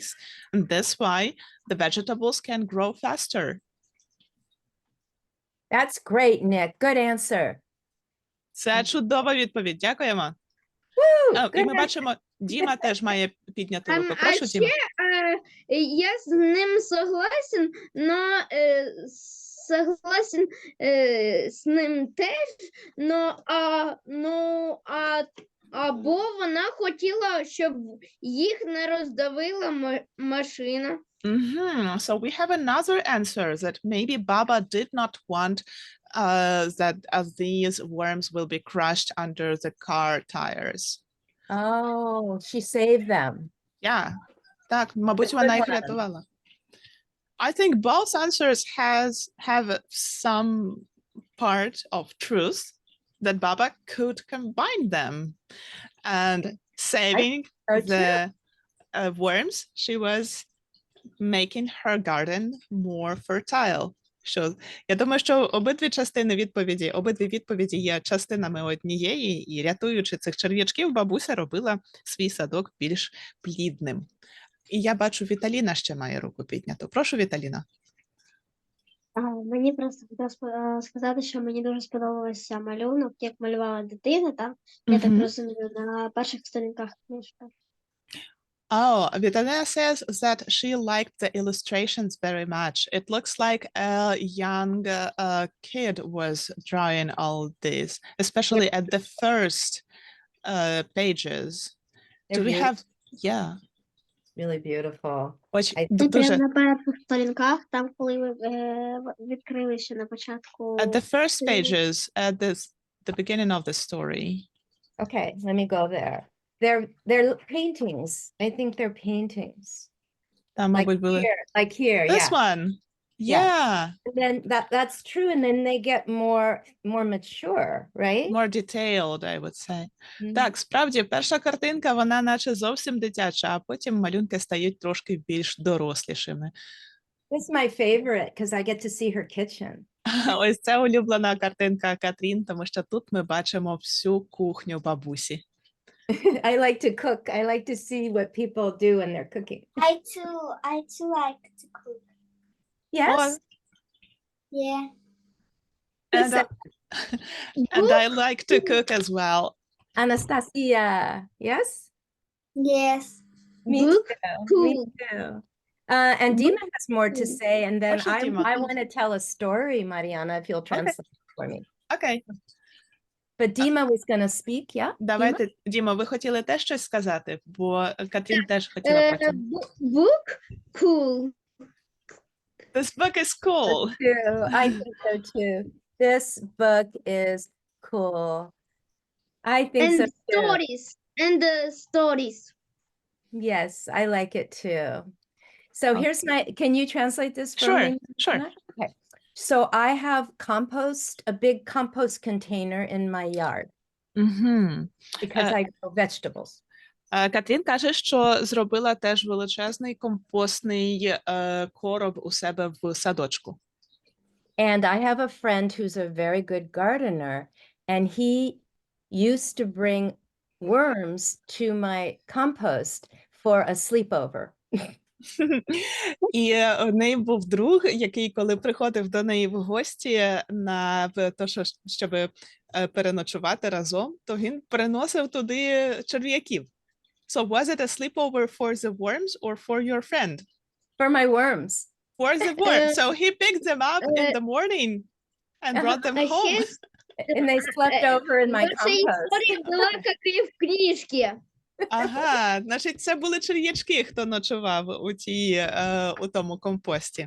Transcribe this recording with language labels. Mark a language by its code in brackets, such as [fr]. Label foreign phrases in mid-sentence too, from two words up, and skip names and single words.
[en] And that's why the vegetables can grow faster. That's great, Nick. Good answer. [uk] Це чудова відповідь. Дякуємо. І ми бачимо, Діма теж має підняти руку. Прошу, Діма. Я з ним [ru] согласен, но согласен [uk] з ним теж, або вона хотіла, щоб їх не роздавила машина. [en] So we have another answer that maybe Baba did not want that these worms will be crushed under the car tires. Oh, she saved them. Yeah, так, мабуть, вона їх рятувала. I think both answers have some part of truth, that Baba could combine them, and saving the worms, she was making her garden more fertile. [uk] Я думаю, що обидві відповіді є частинами однієї, і рятуючи цих черв'ячків, бабуся робила свій садок більш плідним. І я бачу, Віталіна ще має руку підняту. Прошу, Віталіна. Мені просто хотілося сказати, що мені дуже сподобався малюнок, як малювала дитина, так? Я так розумію, на перших сторінках книжки. [en] Oh, Vitalina says that she liked the illustrations very much. It looks like a young kid was drawing all this, especially at the first pages. Do we have, yeah. Really beautiful. [uk] Прямо на перших сторінках, там, коли ви відкрили ще на початку. [en] At the first pages, at the beginning of the story. Okay, let me go there. They're paintings. I think they're paintings. [uk] Там, [en] like here, This yeah. one. Yeah, And then that's true. And then they get more mature, right? more detailed, I would say. Mhm. [uk] Так, справді, перша картинка, вона наче зовсім дитяча, а потім малюнки стають трошки більш дорослішими. [en] This is my favorite because I get to see her kitchen. [uk] Ось це улюблена картинка Катрін, тому що тут ми бачимо всю кухню бабусі. [en] I like to cook. I like to see what people do when they're cooking. I too like to cook. Yes. Yeah. And, and I like to cook as well. Anastasia. Yes. Yes. Me Book too. Me cool. too. And Dima has more to say, and then What's your Dima? I want to tell a story, Mariana, if you'll translate it for me. [uk] Окей. [en] But Dima was going to speak, yeah? [uk] Давайте, Діма, ви хотіли теж щось сказати? Бо Катрін теж хотіла потім. [en] Book cool. This book is cool. Too. I think so too. This book is cool. I think And so too. stories. And the stories. Yes, I like it too. So here's my, can you translate this for Sure, me? sure. Mariana? Okay. So I have compost, a big compost container in my yard [uk] Угу. [en] because I grow vegetables. [uk] Катрін каже, що зробила теж величезний компостний короб у себе в садочку. [en] And I have a friend who's a very good gardener, and he used to bring worms to my compost for a sleepover. [uk] І у неї був друг, який, коли приходив до неї в гості на те, щоб переночувати разом, то він приносив туди черв'яків. [en] So was it a sleepover for the worms or for your friend? For my worms. For the worms. So he picked them up in the morning and brought them home. And they slept over in my [uk] Ваша [en] compost. [uk] історія була, як і в книжці. Ага, значить, це були черв'ячки, хто ночував у тому компості.